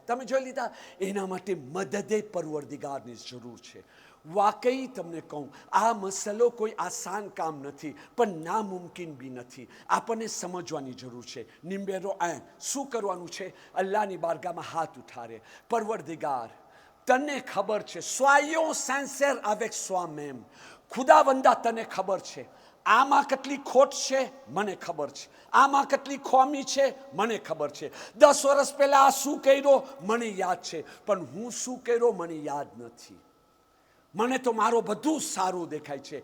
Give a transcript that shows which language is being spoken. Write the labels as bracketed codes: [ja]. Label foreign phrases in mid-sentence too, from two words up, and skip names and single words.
[gu] તમે જોઈ લીધા. એના માટે મદદે પરવરદિગારની જરૂર છે. વાકઈ તમને કહું, આ મસલો કોઈ આસાન કામ નથી, પણ નામુમકિન બી નથી. આપણને સમજવાની જરૂર છે. નિમ્બેરો શું કરવાનું છે? અલ્લાહની બારગાહમાં હાથ ઉઠારે. પરવરદિગાર, તને ખબર છે, [fr] સોયons sincères avec soi-même. [gu] ખુદાવંદા, તને ખબર છે આમાં કેટલી ખોટ છે, મને ખબર છે. આમાં કેટલી ખોમી છે, મને ખબર છે. 10 વર્ષ પહેલા આ શું કર્યો મને યાદ છે, પણ હું શું કર્યો મને યાદ નથી. મને તો મારો બધું સારું દેખાય છે.